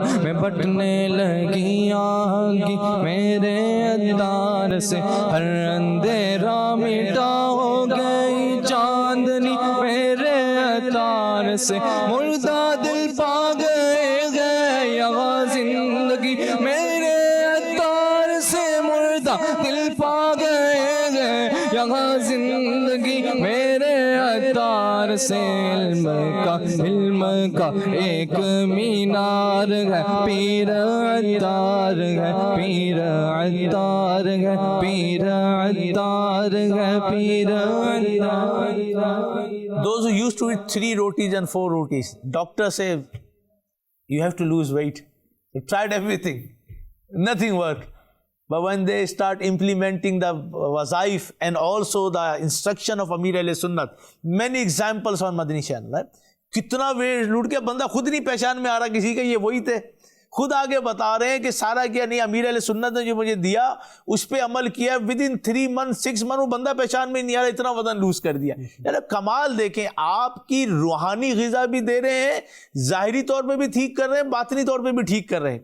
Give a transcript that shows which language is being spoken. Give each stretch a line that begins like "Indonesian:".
Urdu: میں بٹنے لگی آگی میرے عطار سے، ہر اندھیرا مٹا ہو گئی چاندنی میرے عطار سے، مردہ دل پا گئے یہاں زندگی میرے عطار سے، مردہ دل پا گئے یہاں زندگی میرے عطار سے. علم کا ایک مینار ہے، پیر عطار ہے، پیر عطار ہے، پیر عطار ہے، پیر Attar.
English: Those who used to eat 3 rotis and 4 rotis, doctor said you have to lose weight. They tried everything, nothing worked. But when they start implementing the wazaif and also the instruction of Amir Ahl Sunnat, many examples on Madani channel, right?
Urdu: کتنا wait لوٹ کے بندہ خود نہیں پہچان میں آ رہا کسی کا یہ وہی تھے، خود آگے بتا رہے ہیں کہ سارا کیا نہیں، امیر اہل سنت نے جو مجھے دیا اس پہ عمل کیا،
English: within 3 months 6 months
Urdu: وہ بندہ پہچان میں نہیں آ رہا، اتنا وزن لوز کر دیا. یعنی کمال دیکھیں، آپ کی روحانی غذا بھی دے رہے ہیں، ظاہری طور پہ بھی ٹھیک کر رہے ہیں، باطنی طور پہ بھی ٹھیک کر رہے ہیں.